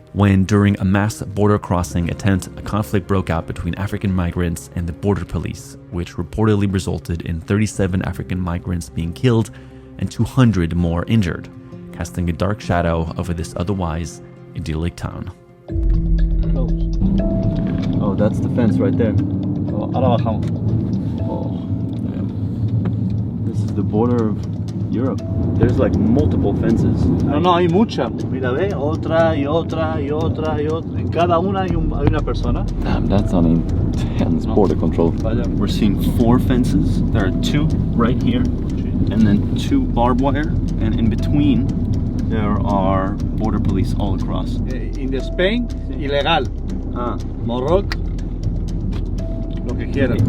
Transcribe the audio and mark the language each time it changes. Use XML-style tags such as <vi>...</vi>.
<en>When, during a mass border crossing attempt, a conflict broke out between African migrants and the border police, which reportedly resulted in 37 African migrants being killed and 200 more injured, casting a dark shadow over this otherwise idyllic town. Oh, that's the fence right there.</en> <es>Ahora bajamos.</es> <en>Oh, damn. This is the border of Europe. There's like multiple fences.</en> <es>No, hay muchas. Mira, ve, otra y otra y otra y otra. En cada una hay una persona.</es> <en>Damn, that's an intense border control. We're seeing 4 fences. There are 2 right here, and then 2 barbed wire, and in between there are border police all across. In Spain,</en> <es>ilegal. Morocco, lo que quieran.</es>